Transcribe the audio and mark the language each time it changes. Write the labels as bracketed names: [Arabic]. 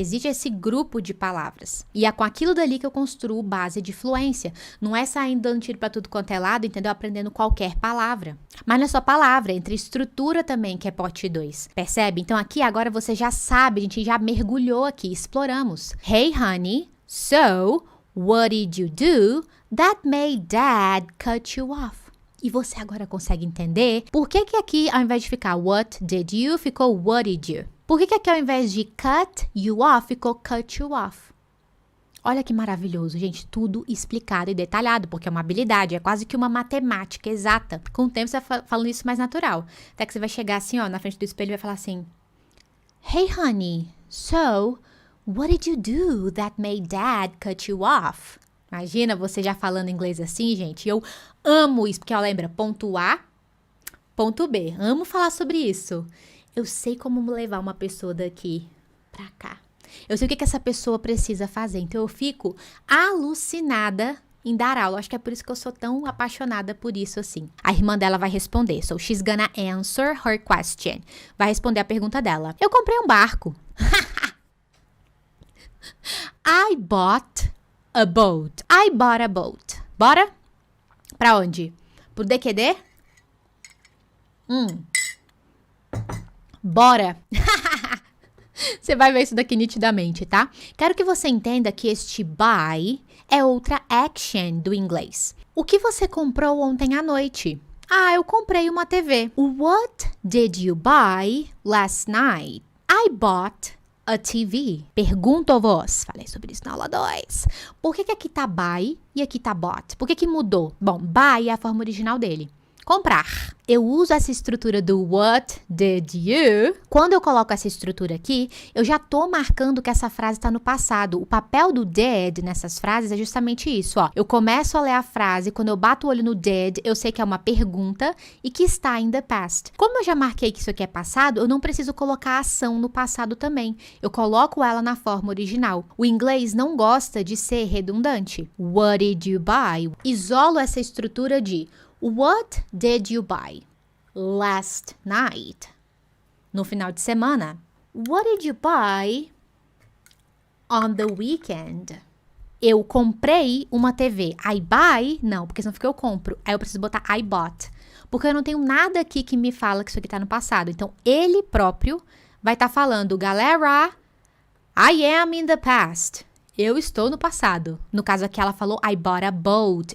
[Portuguese] Existe esse grupo de palavras. E é com aquilo dali que eu construo base de fluência. Não é saindo dando tiro para tudo quanto é lado, entendeu? Aprendendo qualquer palavra. Mas não é só palavra, entre estrutura também, que é pote 2. Percebe? Então, aqui agora você já sabe, a gente já mergulhou aqui, exploramos. [English] Hey, honey. So, what did you do that made Dad cut you off? [Portuguese] E você agora consegue entender por que aqui, ao invés de ficar [English] what did you, [Portuguese] ficou what did you? Por que aqui, ao invés de [English] cut you off, [Portuguese] ficou cut you off? Olha que maravilhoso, gente, tudo explicado e detalhado, porque é uma habilidade, é quase que uma matemática exata. Com o tempo você vai falando isso mais natural. Até que você vai chegar assim, ó, na frente do espelho e vai falar assim: [English] Hey honey, so what did you do that made dad cut you off? [Portuguese] Imagina você já falando inglês assim, gente. Eu amo isso, porque ó, lembra, ponto A, ponto B. Amo falar sobre isso. Eu sei como levar uma pessoa daqui pra cá. Eu sei o que essa pessoa precisa fazer. Então eu fico alucinada em dar aula. Acho que é por isso que eu sou tão apaixonada por isso assim. A irmã dela vai responder. [English] So she's gonna answer her question. [Portuguese] Vai responder a pergunta dela. Eu comprei um barco. [English] I bought a boat. I bought a boat. [Portuguese] Bora? Pra onde? Pro DQD? Bora! Você vai ver isso daqui nitidamente, tá? Quero que você entenda que este buy é outra action do inglês. O que você comprou ontem à noite? Ah, eu comprei uma TV. [English] What did you buy last night? I bought a TV. [Portuguese] Pergunto a vós. Falei sobre isso na aula 2. Por que aqui tá buy e aqui tá bought? Por que mudou? Bom, buy é a forma original dele. Comprar. Eu uso essa estrutura do what did you. Quando eu coloco essa estrutura aqui, eu já tô marcando que essa frase está no passado. O papel do did nessas frases é justamente isso, ó. Eu começo a ler a frase, quando eu bato o olho no did, eu sei que é uma pergunta e que está [English] in the past. [Portuguese] Como eu já marquei que isso aqui é passado, eu não preciso colocar a ação no passado também. Eu coloco ela na forma original. O inglês não gosta de ser redundante. [English] What did you buy? [Portuguese] Isolo essa estrutura de [English] What did you buy last night? [Portuguese] No final de semana. [English] What did you buy on the weekend? [Portuguese] Eu comprei uma TV. [English] I buy? [Portuguese] Não, porque senão fica eu compro. Aí eu preciso botar [English] I bought. [Portuguese] Porque eu não tenho nada aqui que me fala que isso aqui tá no passado. Então, ele próprio vai estar falando, galera, [English] I am in the past. [Portuguese] Eu estou no passado. No caso aqui, ela falou, [English] I bought a boat.